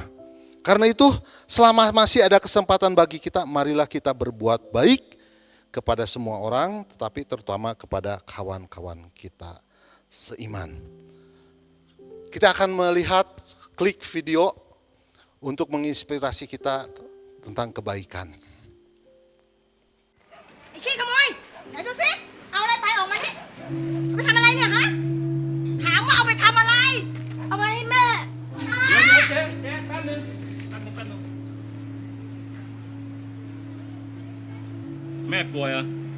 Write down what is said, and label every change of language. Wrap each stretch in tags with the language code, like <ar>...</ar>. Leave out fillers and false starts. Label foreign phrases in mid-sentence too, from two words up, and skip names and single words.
<id>Karena itu, selama masih ada kesempatan bagi kita, marilah kita berbuat baik kepada semua orang, tetapi terutama kepada kawan-kawan kita seiman. Kita akan melihat klik video untuk menginspirasi kita tentang kebaikan.</id> <th>ไอ้ขี้ขโมยไหนดูสิเอาอะไรไปออกมาดิเอาไปทำอะไรเนี่ยฮะถามว่าเอาไปทำอะไรเอาไปให้แม่ เจ๊แป๊บนึงแม่ป่วยเหรอ</th>